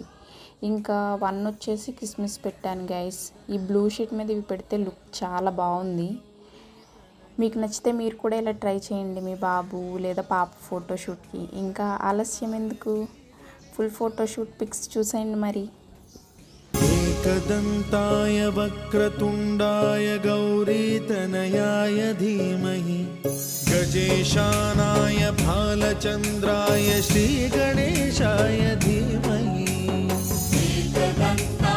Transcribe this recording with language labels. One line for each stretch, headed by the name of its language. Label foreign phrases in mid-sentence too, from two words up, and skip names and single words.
Telugu: ఇంకా వన్ వచ్చేసి కిస్మిస్ పెట్టాను గైస్. ఈ
English: blue sheet
Telugu: మీద ఇవి పెడితే లుక్ చాలా బాగుంది. మీకు నచ్చితే మీరు కూడా ఇలా ట్రై చేయండి మీ బాబు లేదా పాప ఫోటోషూట్కి. ఇంకా ఆలస్యం ఎందుకు,
English: full photoshoot pics
Telugu: చూసేయండి మరి.
Sanskrit: एकदन्ताय वक्रतुण्डाय गौरीतनयाय धीमहि गजेशानाय भालचन्द्राय श्रीगणेशाय धीमहि।